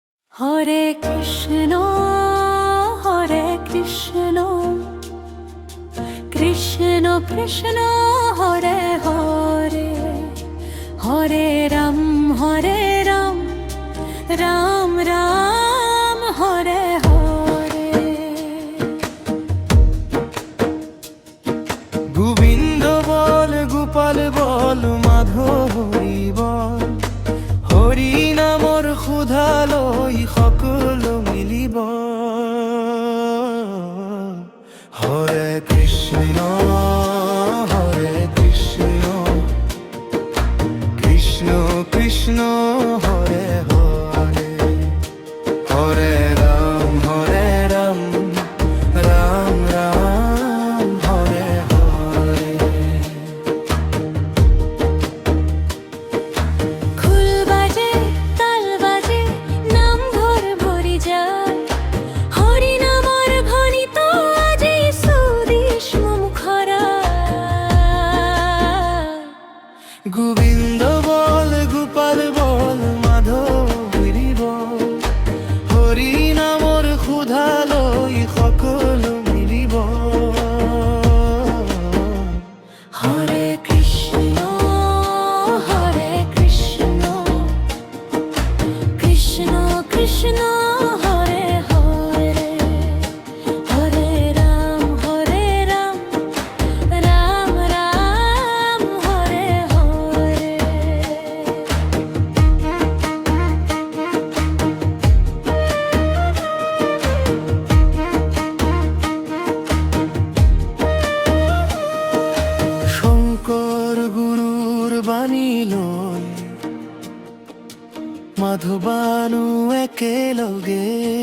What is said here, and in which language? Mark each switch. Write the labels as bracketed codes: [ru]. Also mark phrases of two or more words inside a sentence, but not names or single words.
[sa] হরে কৃষ্ণ কৃষ্ণ কৃষ্ণ হরে হরে হরে রাম রাম রাম হরে হরে। [as] গোবিন্দ বল গোপাল বল মাধব হরি বল, হরি নামৰ ক্ষুধালৈ সকলো মিলিব। [sa] হৰে কৃষ্ণ কৃষ্ণ কৃষ্ণ হৰে হৰে হৰে ৰাম ৰাম ৰাম হৰে হৰে। [as] খুল বাজে তাল বাজে নাম ধর ভরি যায়, হরি নামর ধ্বনি তো আজি সুদিশ মুখরা। গোবিন্দ বল গোপাল বল মাধৱ হৰি বল, হৰি নামৰ ক্ষুধালৈ সকলো মিলিব। [sa] হরে কৃষ্ণ কৃষ্ণ কৃষ্ণ হরে হরে হরে রাম রাম রাম হরে হরে। [as] শংকৰ গুৰুৰ বাণী লৈ মাধৱানো একেলগে,